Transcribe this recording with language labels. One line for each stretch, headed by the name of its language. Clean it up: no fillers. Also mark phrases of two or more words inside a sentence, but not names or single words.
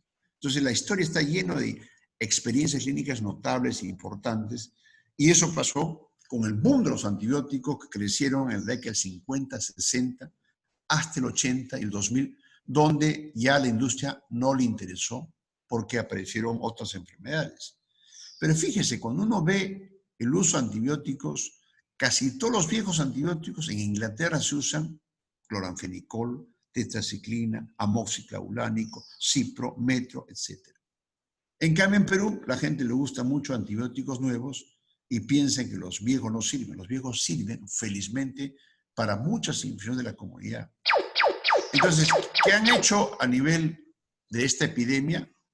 Spanish: Entonces la historia está llena de experiencias clínicas notables e importantes, y eso pasó con el boom de los antibióticos que crecieron en la década del 50, 60, hasta el 80 y el 2000, donde ya la industria no le interesó porque aparecieron otras enfermedades. Pero fíjese, cuando uno ve el uso de antibióticos, casi todos los viejos antibióticos en Inglaterra se usan cloranfenicol, tetraciclina, amoxiclavulánico, cipro, metro, etc. En cambio, en Perú, la gente le gusta mucho antibióticos nuevos y piensa que los viejos no sirven. Los viejos sirven, felizmente, para muchas infecciones de la comunidad. Entonces, ¿qué han hecho a nivel de esta epidemia?